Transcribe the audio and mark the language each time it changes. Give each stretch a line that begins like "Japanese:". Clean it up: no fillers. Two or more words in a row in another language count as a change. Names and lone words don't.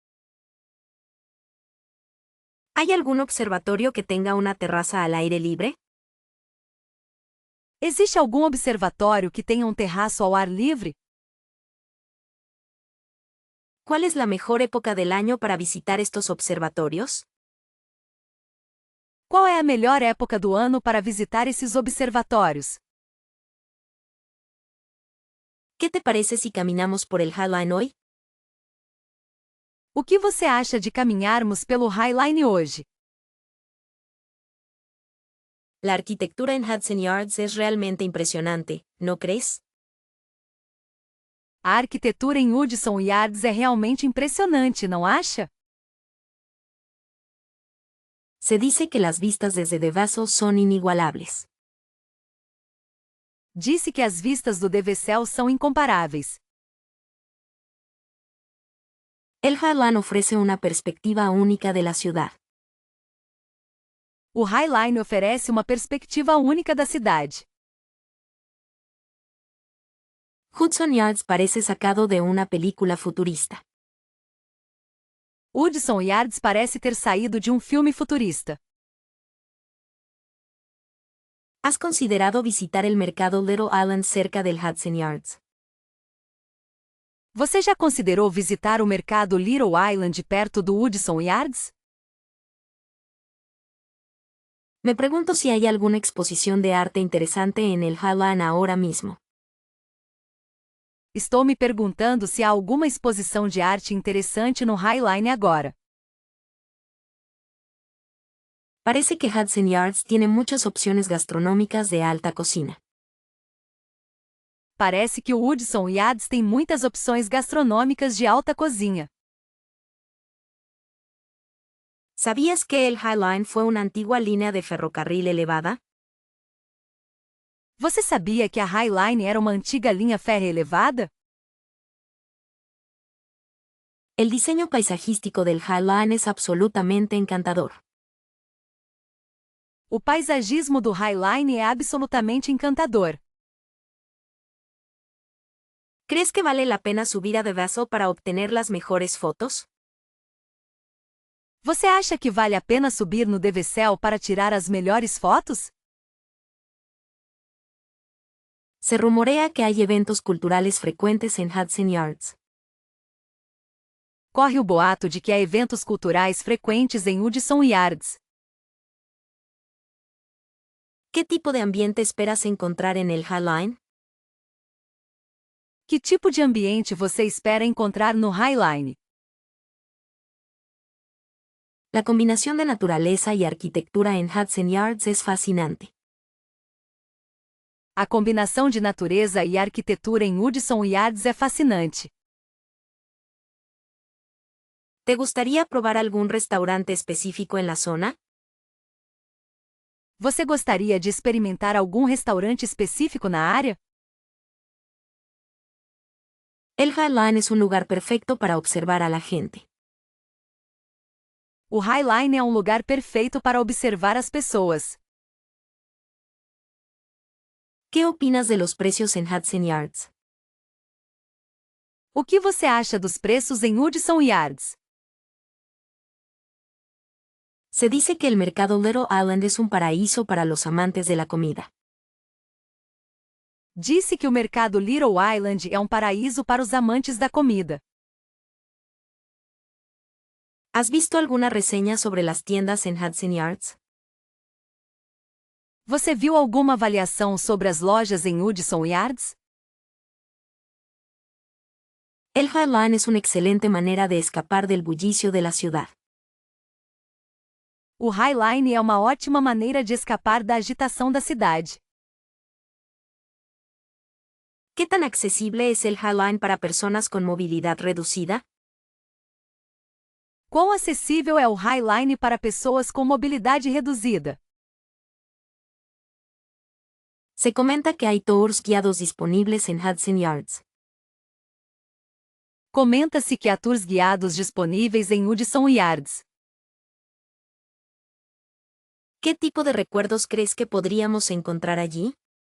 Spanish: ¿Hay algún observatorio que tenga una terraza al aire libre?
Portuguese: Existe algum observatório que tenha um terraço ao ar livre?
Spanish: ¿Cuál es la mejor época del año para visitar estos observatorios?
Portuguese: Qual é a melhor época do ano para visitar esses observatórios?
Spanish: ¿Qué te parece si caminamos por el High Line hoy?
Portuguese: O que você acha de caminharmos pelo High Line hoje?
Spanish: La arquitectura en Hudson Yards es realmente impresionante, ¿no crees?
Portuguese: A arquitetura em Hudson Yards é realmente impressionante, não acha?
Spanish: Se dice que las vistas desde The Vessel son inigualables.
Portuguese: Disse que as vistas do Devecel são incomparáveis.
Spanish: El High Line ofrece una perspectiva única de la ciudad.
Portuguese: O High Line oferece uma perspectiva única da cidade.
Spanish: Hudson Yards parece sacado de una película futurista.
Portuguese: Hudson Yards parece ter saído de um filme futurista.
Spanish: ¿Has considerado visitar el mercado Little Island cerca del Hudson Yards?
Portuguese: Você já considerou visitar o mercado Little Island perto do Hudson Yards?
Spanish: Me pregunto si hay alguna exposición de arte interesante en el High Line ahora mismo.
Portuguese: Estou me perguntando se há alguma exposição de arte interessante no High Line agora.
Spanish: Parece que Hudson Yards tiene muchas opciones gastronómicas de alta cocina.
Portuguese: Parece que o Hudson Yards tem muitas opções gastronômicas de alta cozinha.
Spanish: ¿Sabías que el High Line fue una antigua línea de ferrocarril elevada?
Portuguese: Você sabia que a High Line era uma antiga linha férrea elevada?
Spanish: El diseño paisajístico del High Line es absolutamente encantador.
Portuguese: O paisagismo do High Line é absolutamente encantador.
Spanish: ¿Crees que vale la pena subir a The Vessel para obtener las mejores fotos?
Portuguese: Você acha que vale a pena subir no Devecel para tirar as melhores fotos?
Spanish: Se rumorea que hay eventos culturales frecuentes en Hudson Yards.
Portuguese: Corre o boato de que há eventos culturais frequentes em Hudson Yards.
Spanish: ¿Qué tipo de ambiente esperas encontrar en el High Line?
Portuguese: Que tipo de ambiente você espera encontrar no High Line?
Spanish: La combinación de naturaleza y arquitectura en Hudson Yards es fascinante.
Portuguese: A combinação de natureza e arquitetura em Hudson Yards é fascinante.
Spanish: ¿Te gustaría probar algún restaurante específico en la zona?
Portuguese: Você gostaria de experimentar algum restaurante específico na área?
Spanish: El High Line es un lugar perfecto para observar a la gente.
Portuguese: O High Line é um lugar perfeito para observar as pessoas.
Spanish: ¿Qué opinas de los precios en Hudson Yards?
Portuguese: O que você acha dos preços em Hudson Yards?
Spanish: Se dice que el mercado Little Island es un paraíso para los amantes de la comida.
Portuguese: Disse que o mercado Little Island é um paraíso para os amantes da comida.
Spanish: ¿Has visto alguna reseña sobre las tiendas en Hudson Yards?
Portuguese: Você viu alguma avaliação sobre as lojas em Hudson Yards?
Spanish: El High Line es una excelente manera de escapar del bullicio de la ciudad.
Portuguese: O High Line é uma ótima maneira de escapar da agitação da cidade.
Spanish: ¿Qué tan accesible es el High Line para personas con movilidad reducida?
Portuguese: Quão acessível é o Highline para pessoas com mobilidade reduzida?
Spanish: Se comenta que hay tours guiados disponibles en Hudson Yards.
Portuguese: Comenta-se que há tours guiados disponíveis em Hudson Yards.
Spanish: ¿Qué tipo de recuerdos crees que podríamos encontrar allí?